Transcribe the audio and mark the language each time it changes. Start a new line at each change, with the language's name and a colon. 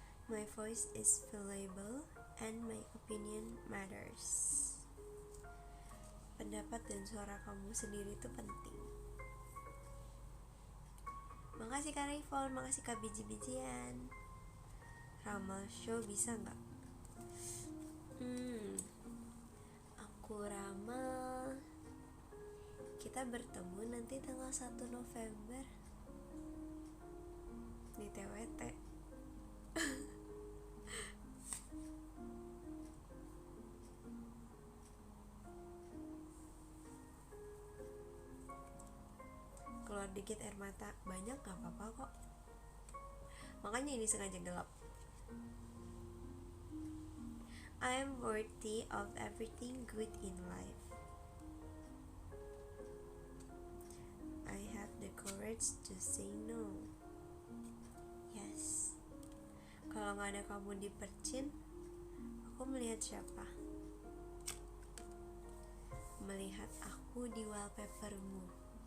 English: My voice is valuable and my opinion matters.
Indonesian: Pendapat dan suara kamu sendiri itu penting. Makasih Kak Rayfon, makasih Kak Biji-bijian. Ramal show bisa gak? Aku ramal kita bertemu nanti tanggal 1 November di TWT. Keluar dikit air mata, banyak gak apa-apa kok. Makanya ini sengaja gelap.
English: I am worthy of everything good in life. I have the courage to say no. Yes.
Indonesian: Kalau gak ada kamu di percin, aku melihat siapa? Melihat aku di wallpapermu.